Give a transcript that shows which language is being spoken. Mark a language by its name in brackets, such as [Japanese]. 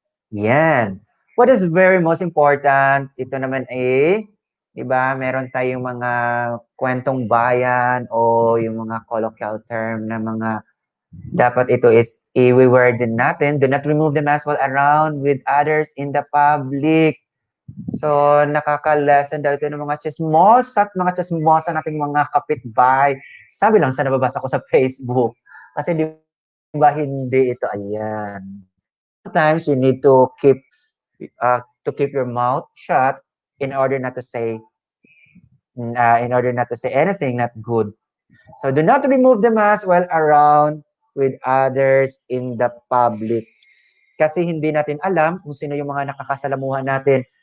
[Filipino] Yan. [English] What is very most important, [Filipino] ito naman di ba, meron tayong mga kwentong bayan o yung mga colloquial term na mga dapat ito is i-wear din natin. [English] Do not remove the mask while around with others in the public. [Filipino] So, nakaka-lesson daw ito ng mga chismosa at mga chismosa nating mga kapitbahay. Sabi lang sa nababasa ko sa Facebook. Kasi di ba hindi ito, ayan. [English] Sometimes you need to keep your mouth shut in order not to say anything not good. So do not remove the mask while around with others in the public. [Filipino] Kasi hindi natin alam kung sino yung mga nakakasalamuhan natin.